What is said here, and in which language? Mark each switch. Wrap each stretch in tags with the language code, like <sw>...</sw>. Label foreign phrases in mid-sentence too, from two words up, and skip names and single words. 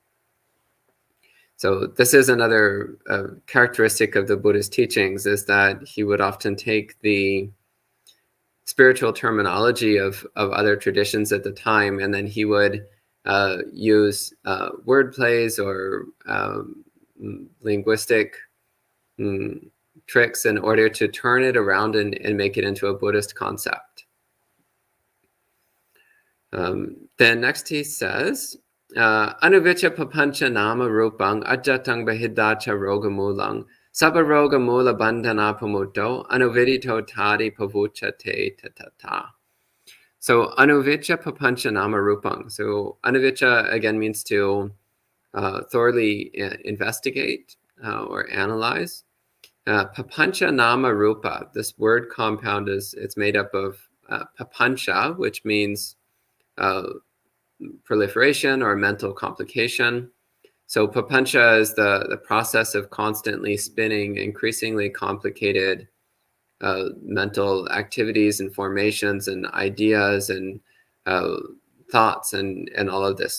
<en>So this is another characteristic of the Buddha's teachings, is that he would often take the spiritual terminology of other traditions at the time, and then he would use word plays or linguistic tricks in order to turn it around and make it into a Buddhist concept. Then next he says,</en> <pi>Anuvicha papancha nama rupang ajatang bahidacha rogamulang sabaroga mula bandhana pamuto anuvidito tadi pavucha te tatata. So anuvicha papancha nama rupang.</pi> <en>So anuvicha again means to thoroughly investigate or analyze.</en> <pi>Papancha nama rupa.</pi> <en>This word compound it's made up of papancha, which means proliferation or mental complication. So papancha is the process of constantly spinning increasingly complicated mental activities and formations and ideas and thoughts and all of this.</en>